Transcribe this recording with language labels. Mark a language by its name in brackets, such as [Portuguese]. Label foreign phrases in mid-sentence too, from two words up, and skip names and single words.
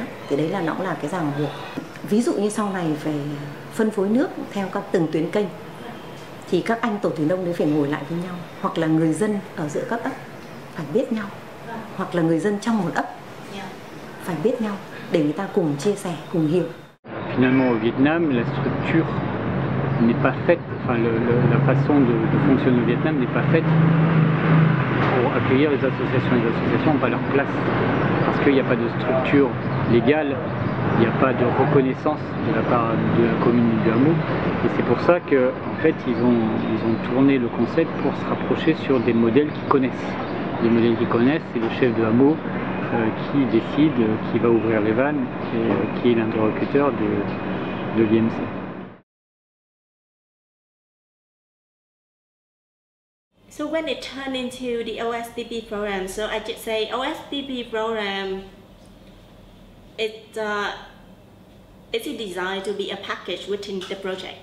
[Vietnamese] Thì đấy là nó cũng là cái ràng buộc. Ví dụ như sau này về phân phối nước theo các từng tuyến kênh thì các anh tổ thủy nông đấy phải ngồi lại với nhau, hoặc là người dân ở giữa các ấp phải biết nhau, hoặc là người dân trong một ấp phải biết nhau để người ta cùng chia sẻ, cùng hiểu. [French] Finalement, au Vietnam, la structure n'est pas faite, enfin la façon de fonctionner au Vietnam n'est pas faite pour accueillir les associations. Les associations n'ont pas leur place parce qu'il n'y a pas de structure légale, il n'y a pas de reconnaissance de la part de la commune du hameau. Et c'est pour ça qu'en fait, ils ont tourné le concept pour se rapprocher sur des modèles qu'ils connaissent. Les modèles qu'ils connaissent, c'est le chef de hameau qui décide qui va ouvrir les vannes et qui est l'interlocuteur de l'IMC. [English] So when it turned into the OSDP program, so I just say OSDP program, it's designed to be a package within the project.